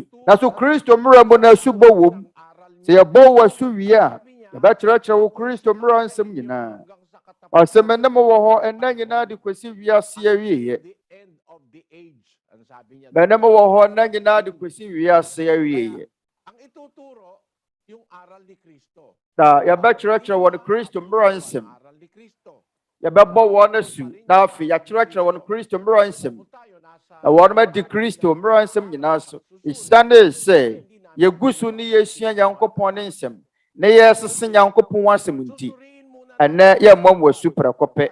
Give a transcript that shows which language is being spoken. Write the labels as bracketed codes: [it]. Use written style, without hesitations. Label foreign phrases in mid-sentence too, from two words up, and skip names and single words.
[ak] Na so Kristo mmara mu na asubɔ wɔ mu. Sɛ yɛbɔ wɔ asu wie a yɛbɛkyerɛkyerɛ wo Kristo mmara nsɛm nyinaa. Ɔsɛ ne mo wɔ hɔ ɛnna nyinaa de kɔsi wiase awieyɛ. Mene mo wɔ hɔ ɛnna nyinaa de kɔsi wiase awieyɛ. [tl] ang ituturo yung aral ni Kristo. [ak] Na yɛbɛkyerɛkyerɛ wɔn Kristo mmara nsɛm. [tl] Aral ni Kristo. [ak] Yɛbɛbɔ wɔn asu. Na afei yɛakyerɛkyerɛ wɔn Kristo mmara nsɛm. Na wɔn adi Kristo mmara nsɛm nyinaa so. Esiane sɛ yɛgu so ne yɛsua Nyankopɔn ne nsɛm na yɛsese Nyankopɔn asɛm nti ɛnɛ yɛmmɔ mo asu prɛko pɛ.